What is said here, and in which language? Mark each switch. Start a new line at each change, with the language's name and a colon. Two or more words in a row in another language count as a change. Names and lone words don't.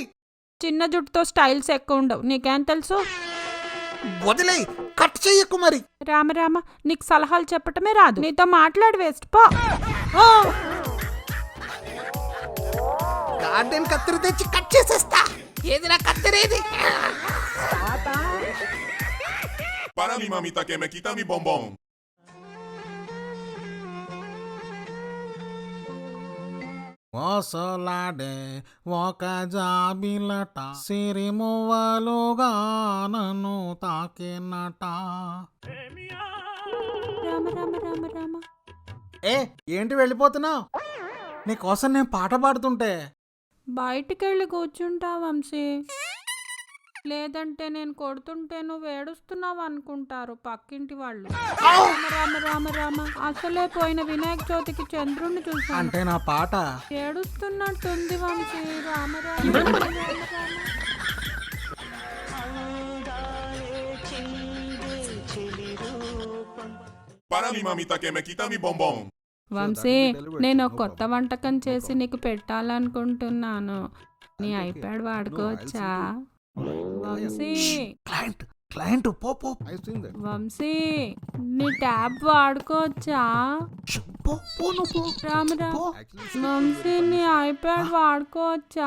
Telugu: చిన్న జుట్టుతో స్టైల్స్ ఎక్కువ ఉండవు, నీకేం తెలుసు? వదిలే, కట్ చెయ్యకు మరి. రామరామ, నీకు సలహాలు చెప్పటమే రాదు. నీతో మాట్లాడి వేస్ట్ పో. గార్డెన్ కత్తిరి తెచ్చి కట్ చేసేస్తా. ఏది నా కత్తిరేది?
Spanish: Para mi mamita que me quita mi bombón.
Telugu: ఓసలాడే ఒక జాబిలట సిరిమువ్వలుగా నన్ను తాకినట. రామ రామ రామ రామ. ఏ ఏంటి వెళ్ళిపోతున్నావు? నీకోసం నేను పాట పాడుతుంటే. బయటికెళ్ళి కూర్చుంటా వంశీ, లేదంటే నేను కొడుతుంటే నువ్వు ఏడుస్తున్నావు అనుకుంటారు పక్కింటి వాళ్ళు. రామ రామ రామ రామ. అసలే పోయిన వినాయక చవితికి చంద్రుణ్ణి చూసాను, అంటే నా పాట ఏడుస్తున్నట్టుంది వంశీ. రామ రామ రామ రామ రామ.
Spanish: Para mi mamita que me quita mi bombón.
Telugu: వంశీ, నేను ఒక కొత్త వంటకం చేసి నీకు పెట్టాలనుకుంటున్నాను. నీ ఐప్యాడ్ వాడుకోవచ్చా? వంశీ క్లయింట్ పో పో. వంశీ, నీ ట్యాబ్ వాడుకోవచ్చా? రామ రామ. వంశీ, నీ ఐప్యాడ్ వాడుకోవచ్చా?